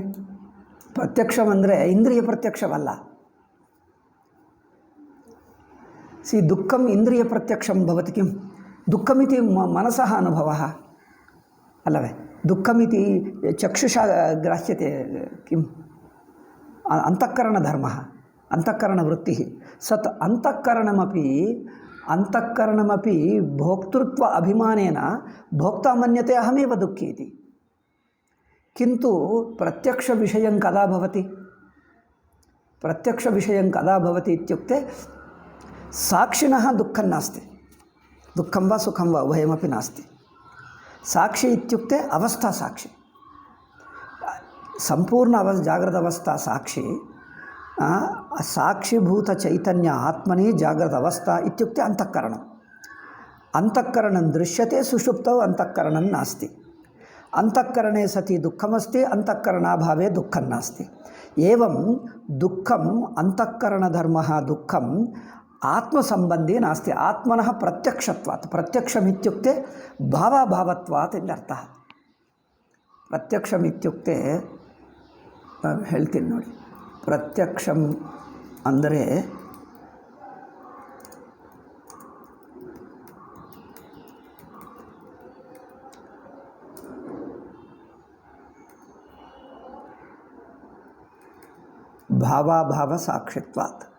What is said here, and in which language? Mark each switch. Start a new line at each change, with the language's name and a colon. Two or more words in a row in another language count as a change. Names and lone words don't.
Kannada: ಪ್ರತ್ಯಕ್ಷಂ ಅಂದರೆ ಇಂದ್ರಿಯ ಪ್ರತ್ಯಕ್ಷವಲ್ಲ.
Sanskrit: ದುಃಖಂ ಇಂದ್ರಿಯ ಪ್ರತ್ಯಕ್ಷಂ ಭವತಿ ಕಿಂ ದುಃಖಮಿತಿ ಮನಸಃ ಅನುಭವಃ ಅಲ್ಲವೇ. ದುಃಖಮಿತಿ ಚಕ್ಷುಷಾ ಗ್ರಾಹ್ಯತೆ ಕಿಂ ಅಂತಃಕರಣಧರ್ಮ ಅಂತಃಕರಣವೃತ್ತಿ ಸತ್ ಅಂತಃಕರಣಮಪಿ ಭೋಕ್ತೃತ್ವ ಅಭಿಮಾನೇನ ಭೋಕ್ತಾ ಮನ್ಯತೆ ಅಹಮೇವ ದುಃಖಿ ಇತಿ. ಕಿಂತು ಪ್ರತ್ಯಕ್ಷ ವಿಷಯಂ ಕದಾ ಭವತಿ ಇತ್ಯುಕ್ತೆ ಸಾಕ್ಷಿಣಃ ದುಃಖಂ ನಾಸ್ತಿ. ದುಃಖಂ ವಾ ಸುಖಂ ವಾ ಉಭಯಮಪಿ ನಾಸ್ತಿ. ಸಾಕ್ಷಿ ಇತ್ಯುಕ್ತೆ ಅವಸ್ಥಾ ಸಾಕ್ಷಿ, ಸಂಪೂರ್ಣ ಜಾಗೃತ ಅವಸ್ಥಾ ಸಾಕ್ಷಿ. ಸಾಕ್ಷಿಭೂತ ಚೈತನ್ಯ ಆತ್ಮನಿ ಜಾಗೃತ ಅವಸ್ಥಾ ಇತ್ಯುಕ್ತೆ ಅಂತಃಕರಣಂ ದೃಶ್ಯತೆ ಸುಷುಪ್ತೌ ಅಂತಃಕರಣಂ ನಾಸ್ತಿ. ಅಂತಃಕರಣೆ ಸತಿ ದುಃಖಮಸ್ತಿ, ಅಂತಃಕರಣಾಭಾವೇ ದುಃಖಂ ನಾಸ್ತಿ. ಏವಂ ದುಃಖಂ ಅಂತಃಕರಣಧರ್ಮಃ ದುಃಖಂ ಆತ್ಮಸಂಬಂಧಿ ನಾಸ್ತಿ. ಆತ್ಮನಃ ಪ್ರತ್ಯಕ್ಷತ್ವಾತ್. ಪ್ರತ್ಯಕ್ಷಮಿತ್ಯುಕ್ತೆ ಭಾವಾಭಾವತ್ವಾತ್ ಎಂದರ್ಥ.
Kannada: ಪ್ರತ್ಯಕ್ಷಮಿತ್ಯುಕ್ತೆ ನಾನು ಹೇಳ್ತೀನಿ ನೋಡಿ.
Sanskrit: ಪ್ರತ್ಯಕ್ಷಂ ಅಂದರೆ ಭಾವಾಭಾವ ಸಾಕ್ಷಿತ್ವಾತ್.